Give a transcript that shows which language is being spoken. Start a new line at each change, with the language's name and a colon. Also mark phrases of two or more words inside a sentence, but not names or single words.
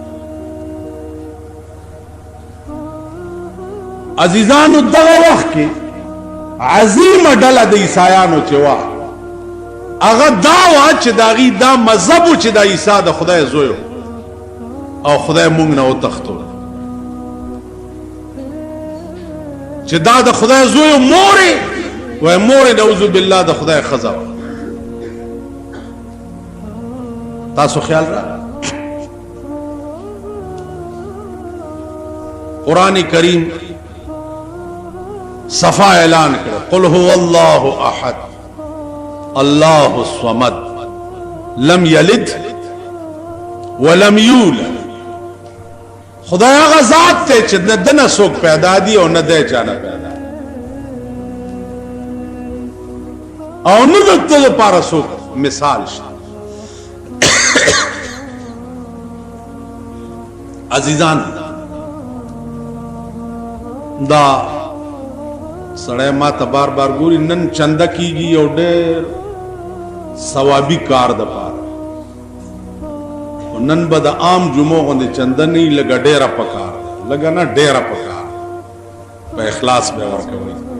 Pashto: عزیزانو دغه وخت کې عظیمه ډله د عیسایانو چې وه هغه دا وه چې د هغوی دا مذهب و چې د عیسی د خدای زوی او خدای موږ نه وتښتو چې دا د خدای زوی مورې وای مورې
Arabic: نعوذ بالله
Pashto: د خدای ښځه وه. تاسو خیال را قرآن کریم صفا اعلان کرے
Arabic: قل هو اللہ احد اللہ الصمد لم یلد ولم یولد.
Pashto: خدای هغه ذات ته چې نه دنه څوک پیدا دی او نه دی چانه پیدا او نه دته لپاره څوک مثال شته. عزیزان دا سړی ما ته بار بار ګوري نن چنده کیږي او ډېر ثوابي کار د پاره نن به د عام جمعو غوندې چنده نه لږه ډېره پکار لږه نه ډېره پکار په اخلاص به ورکوئ.